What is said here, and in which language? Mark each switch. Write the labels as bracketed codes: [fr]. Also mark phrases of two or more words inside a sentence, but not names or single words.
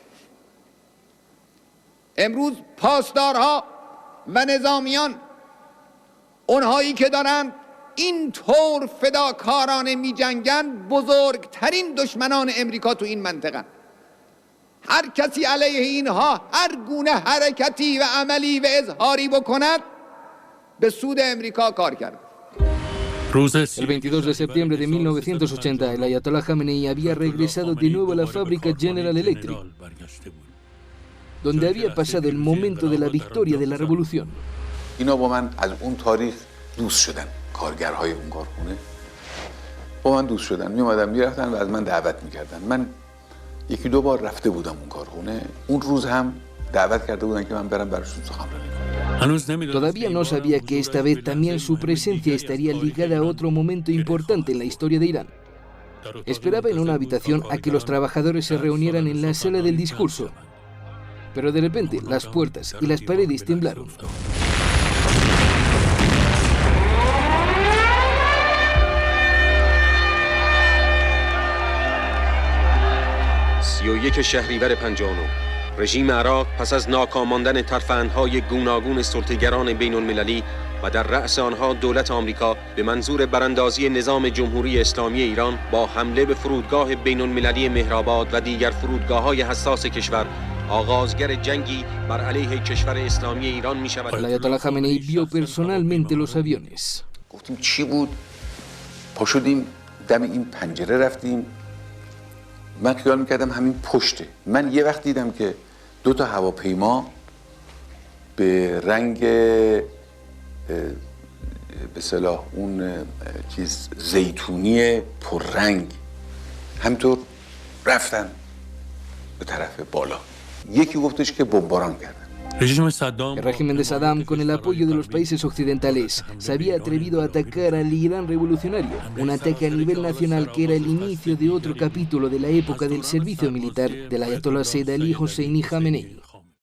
[fa] امروز پاسدارها و نظامیان، اونهایی که دارن این طور فداکارانه می جنگن، بزرگترین دشمنان امریکا تو این منطقه. هر کسی علیه اینها هر گونه حرکتی و عملی و اظهاری بکند به سود امریکا کار کرد. [es] El 22 de septiembre de 1980, el Ayatollah Khamenei había regresado de nuevo a la fábrica General Electric, donde había pasado el momento de la victoria de la revolución. [fa] اینا با من از اون تاریخ دوست شدن، کارگرهای اون کارخونه با من دوست شدن، می اومدن میرفتن و از من دعوت میکردن. من یکی دو بار رفته بودم اون کارخونه. اون روز هم دعوت کرده بودن که من برم براشون سخنرانی کنم. [es] Todavía no sabía que esta vez también su presencia estaría ligada a otro momento importante en la historia de Irán. Esperaba en una habitación a que los trabajadores se reunieran en la sala del discurso, pero de repente las puertas y las paredes temblaron. [fa] شهریور 59 رژیم عراق پس از ناکام ماندن ترفندهای گوناگون سلطه‌گران بین‌المللی و در رأس آنها دولت آمریکا به منظور براندازی نظام جمهوری اسلامی ایران با حمله به فرودگاه بین‌المللی مهرآباد و دیگر فرودگاه‌های حساس کشور آغازگر جنگی بر علیه کشور اسلامی ایران می‌شود. [es] El Ayatollah Khamenei vio personalmente los aviones. [fa] گفتیم چی بود؟ پا شدیم دم این پنجره رفتیم. من خیال میکردم همین پشته. من یه وقت دیدم که دو تا هواپیما به رنگ به اصطلاح اون چیز زیتونی پررنگ همینطور رفتن به طرف بالا. یکی گفتش که بمباران کردن. [es] El régimen de Saddam, con el apoyo de los países occidentales, se había atrevido a atacar al Irán revolucionario, un ataque a nivel nacional que era el inicio de otro capítulo de la época del servicio militar del Ayatollah Said Ali Hosseini Khamenei.